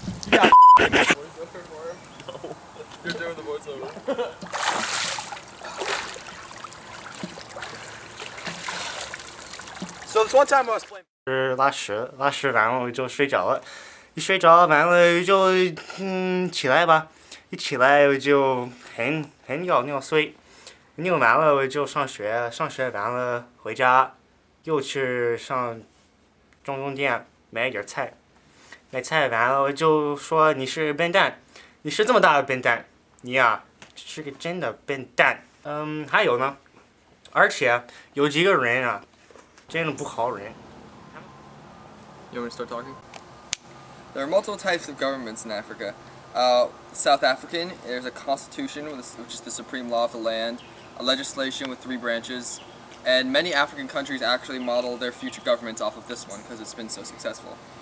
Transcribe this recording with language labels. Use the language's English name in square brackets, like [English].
[English] Yeah. Voiceover for him? No. You're doing the voiceover. So this one time I was playing. [Chinese] 是拉屎，拉屎完了我就睡着了，一睡着完了就起来吧，一起来我就很尿碎，尿完了我就上学，上学完了回家，又去上中店买点菜，买菜完了我就说你是笨蛋，你是这么大的笨蛋，你呀是个真的笨蛋。还有呢，而且有几个人啊，真的不好人。 [English] You want me to start talking? There are multiple types of governments in Africa. South African, there's a constitution, which is the supreme law of the land, a legislation with 3 branches, And many African countries actually model their future governments off of this one because it's been so successful.